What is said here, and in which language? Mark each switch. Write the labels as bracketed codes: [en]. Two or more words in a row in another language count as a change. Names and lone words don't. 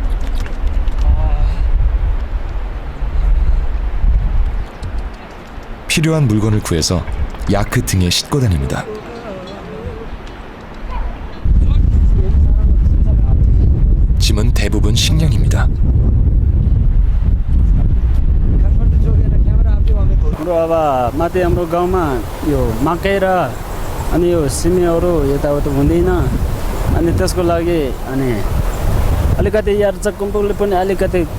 [ko] 필요한 물건을 구해서 야크 등에 싣고 다닙니다. 짐은 대부분 식량입니다. [ne] हाम्रो अब माथि हाम्रो गाउँमा यो मकै र अनि यो सिमीहरू यताउता हुँदैन अनि त्यसको लागि अनि अलिकति यार चक्कुम्पुले पनि अलिकति